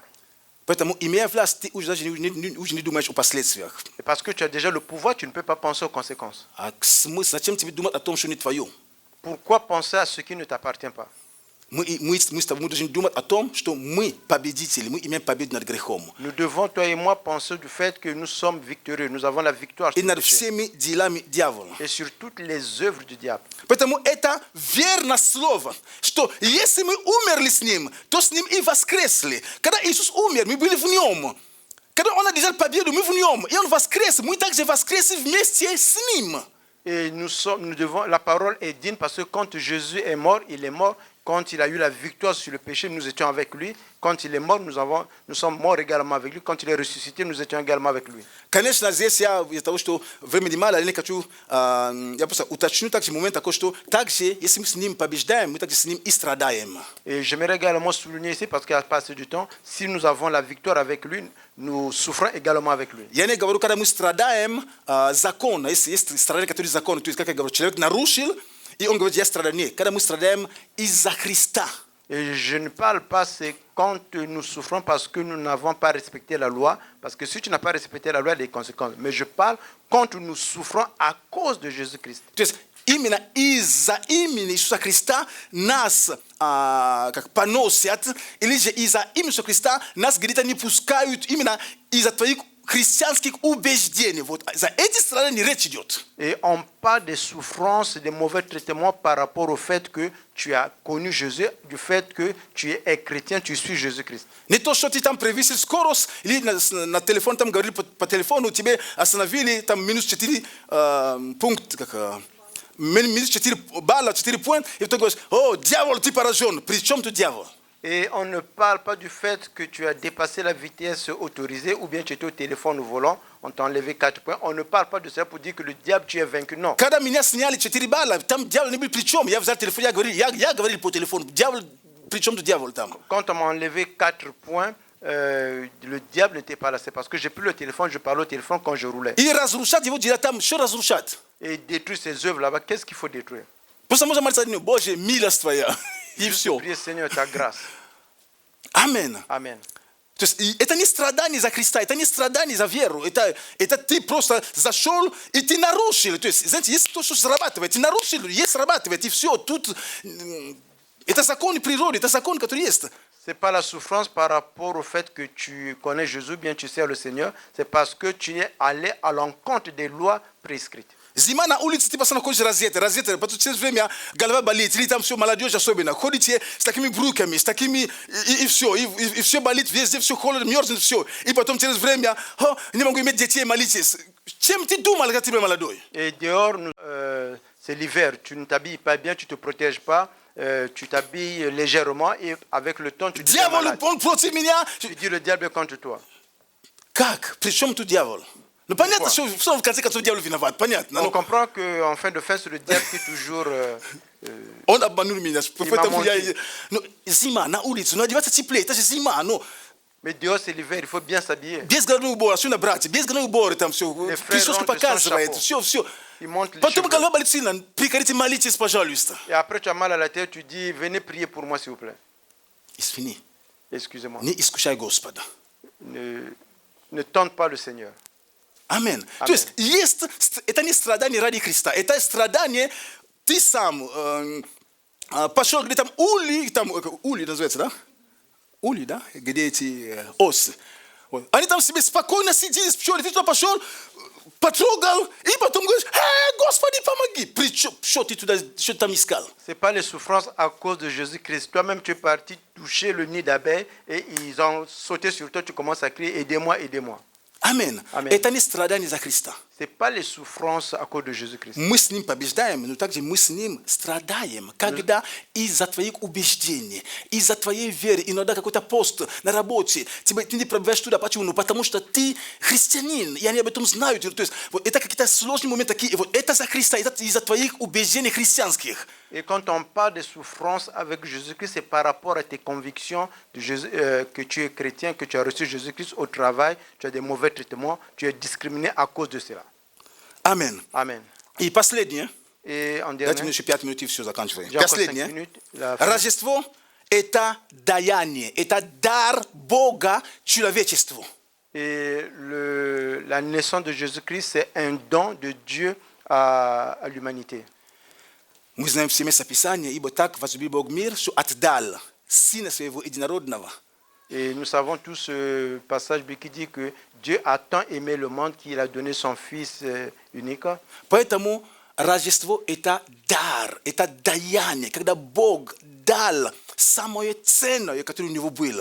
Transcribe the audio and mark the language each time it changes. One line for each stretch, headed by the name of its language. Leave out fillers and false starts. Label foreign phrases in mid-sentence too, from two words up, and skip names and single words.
Russian: Поэтому, имея власть, ты уже не думаешь о последствиях.
French: Et parce que tu as déjà le pouvoir, tu ne peux pas penser aux conséquences.
Russian: А смысл, зачем тебе думать о том, что не твое?
French: Pourquoi penser à ce qui ne t'appartient pas?
Russian: Мы с тобой должны думать о том, что мы победители, мы имеем победу над грехом.
French: Nous devons, toi et moi, penser du fait que nous sommes victorieux. Nous avons la victoire
Russian: И
French: sur le
Russian: над
French: péché.
Russian: всеми делами дьявола.
French: Et sur toutes les œuvres du diable.
Russian: Поэтому это верное слово, что если мы умерли с Ним, то с Ним и воскресли. Когда Иисус умер, мы были в Нем. Когда Он одержал победу, мы в Нем. И Он воскрес, мы также воскресли вместе с Ним.
French: Et nous devons, la parole est digne parce que quand Jésus est mort, il est mort. Quand il a eu la victoire sur le péché, nous étions avec lui. Quand il est mort, nous sommes morts également avec lui. Quand il est ressuscité, nous étions également avec lui.
Russian: Конечно, здесь я того, что времени мало, я хочу, я просто уточню также момент такой, что также, если мы с Ним побеждаем, мы также с Ним и страдаем.
French: Et j'aimerais également souligner ici, parce qu'il y a passé du temps, si nous avons la victoire avec lui, nous souffrons également avec lui.
Russian: Я не говорю, когда мы страдаем, закон, если есть страдание, который закон, то есть, как я говорю, человек нарушил, и он говорит, я страдаю. Нет, когда мы страдаем из-за Христа.
French: Et je ne parle pas, c'est quand nous souffrons parce que nous n'avons pas respecté la loi. Parce que si tu n'as pas respecté la loi, il y a des conséquences. Mais je parle quand nous souffrons à cause de Jésus-Christ.
Russian: То есть именно из-за имени Иисуса Христа нас как поносят, или же из-за имени Иисуса Христа нас где-то не пускают именно из-за твоих христианских убеждений. Вот за эти страдания речь идет.
French: Et on parle des souffrances, des mauvais traitements par rapport au fait que tu as connu Jésus, du fait que tu es chrétien, tu suis Jésus-Christ.
Russian: Не то, что ты там превысил скорость, или на телефон там говорили по телефону, тебе остановили там минус 4 пункта, минус 4 балла, 4 пункта, и ты говоришь, о, дьявол, ты поражен. При чем тут дьявол?
French: Et on ne parle pas du fait que tu as dépassé la vitesse autorisée ou bien tu étais au téléphone au volant, on t'a enlevé 4 points. On ne parle pas de ça pour dire que le diable, tu es vaincu. Non.
Russian: Когда меня сняли 4 балла, там дьявол не был при чем. Я взял телефон, я говорил по телефону. Дьявол, при чем тут дьявол там?
French: Quand on m'a enlevé 4 points, le diable n'était pas là. C'est parce que j'ai pris le téléphone, je parlais au téléphone quand je roulais.
Russian: И разрушать его дела там, что разрушать?
French: Et détruire ces œuvres là-bas, qu'est-ce qu'il faut détruire?
Russian: Просто можно молиться, Боже, милость Твоя. И все.
French: Priez Seigneur ta grâce.
Russian: Аминь.
French: Amen.
Russian: То есть это не страдание за Христа, это не страдание за веру. Это ты просто зашел и ты нарушил. То есть, знаете, есть то, что срабатывает. Ты нарушил, есть срабатывает, и все. Тут это закон природы, это закон, который есть.
French: Ce n'est pas la souffrance par rapport au fait que tu connais Jésus, bien tu sers le Seigneur. C'est parce que tu es allé à l'encontre des lois prescrites. zima na ulithi tipa sana koji razete patu tses vremia galva balit litam sio maladio ja sobena kodi tie stakimi bruke mi stakimi ifsio balit vies ifsio kolor miors ifsio i patom tses vremia ho ni mangu imediatie malitis chemti du malgati maladoi. Et dehors c'est l'hiver, tu ne t'habilles pas bien, tu te protèges pas. Tu t'habilles légèrement et avec le temps tu deviens malade. Tu dis le diable est contre toi.
Russian: Как? Причем тут дьявол? Ну понятно, что в конце концов дьявол виноват, понятно.
French: On comprend qu'en fin de fin c'est le diable qui toujours
Russian: Он обманул меня. Поэтому я... Ну, зима на улице, ну одеваться теплее, это же зима, ну.
French: Mais dehors c'est l'hiver, il faut bien s'habiller.
Russian: Без головных убора, все на брате, без головных убора там все. Прическа показывает, все. Потом голова болит сильно, прекратите молитесь, пожалуйста.
French: Et après tu as mal à la tête, tu dis venez prier pour moi s'il vous plaît.
Russian: Извини.
French: Excusez-moi.
Russian: Не искушай Господа.
French: Ne tente pas le Seigneur.
Russian: Амин. То есть это не страдание ради Христа, это страдание, ты сам пошел, где там ули называется, да? Ули, да? Где эти осы. Они там себе спокойно сидели с пчелой, ты туда пошел, потрогал, и потом говоришь, Господи, помоги. Причем, что ты там искал?
French: C'est pas les souffrances à cause de Jésus-Christ. Toi-même, tu es parti toucher le nid d'abeilles et ils ont sauté sur toi, tu commences à crier, aidez-moi, aidez-moi.
Russian: Амин. Это не страдание за Христа.
French: Ce n'est pas les souffrances à cause de Jésus-Christ.
Russian: Мы с ним побеждаем, но также мы с ним страдаем, когда из-за твоих убеждений, из-за твоей веры, иногда какой-то пост на работе, ты не пробиваешь туда. Почему? Потому что ты христианин, и они об этом знают. То есть вот это какие-то сложные моменты такие, вот это за Христа, это из-за твоих убеждений христианских.
French: Et quand on parle de souffrance avec Jésus-Christ, c'est par rapport à tes convictions de Jésus, que tu es chrétien, que tu as reçu Jésus-Christ au travail, tu as des mauvais traitements, tu es discriminé à cause de cela. Amen. Amen.
Russian: И последнее.
French: Et en
Russian: Дайте
French: dernier,
Russian: мне еще 5 минут и все, заканчиваем.
French: j'ai encore 5
Russian: Последнее.
French: minutes. La fin.
Russian: Рождество – это даяние, это дар Бога человечеству.
French: Et la naissance de Jésus-Christ, c'est un don de Dieu à l'humanité.
Russian: Мы знаем все места Писания, ибо так возлюбил Бог мир, что отдал Сына Своего Единородного.
French: Et nous savons tous ce passage qui dit que Dieu a tant aimé le monde qu'il a donné son Fils unique.
Russian: Поэтому Рождество – это дар, это даяние, когда Бог дал самое ценное, которое у Него было.